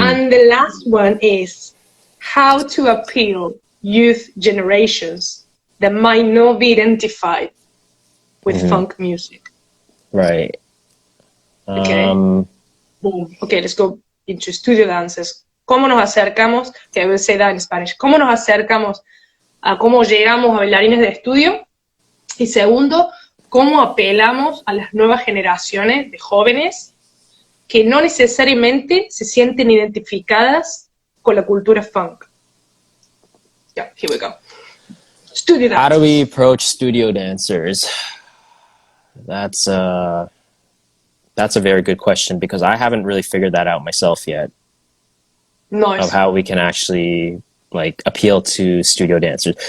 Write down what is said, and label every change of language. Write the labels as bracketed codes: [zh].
[en] And the last one is how to appeal youth generations that might not be identified with funk music. Right. Okay. Boom. Okay, let's go into studio dances. [es] ¿Cómo nos acercamos? [en] Que I will say that in Spanish. [es] ¿Cómo nos acercamos a cómo llegamos a bailarines de estudio? Y segundo, ¿cómo apelamos a las nuevas generaciones de jóvenes que no necesariamente se sienten identificadas con la cultura funk? [en] Yeah, here we go. Studio dancers. How do we approach studio dancers? That's a very good question because I haven't really figured that out myself yet. Nice. Of how we can actually like appeal to studio dancers.